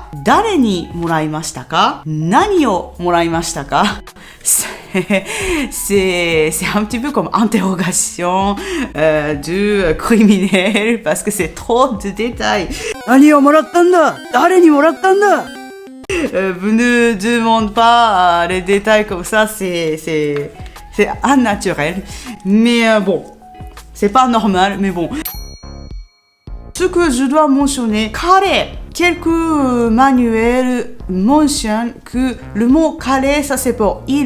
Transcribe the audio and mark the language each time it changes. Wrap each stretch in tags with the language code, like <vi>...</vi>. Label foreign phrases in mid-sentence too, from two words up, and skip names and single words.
<ja>誰にもらいましたか？何をもらいましたか？</ja> <fr>c'est un petit peu comme interrogation du criminel parce que c'est trop de détails.</fr> <ja>何をもらったんだ？誰にもらったんだ ？</ja> <fr>Vous ne demandez pas les détails comme ça, c'est unnaturel. Mais bon. C'est pas normal, mais bon. Ce que je dois mentionner, kare. Quelques manuels mentionnent que le mot kare, ça c'est pour il.</fr>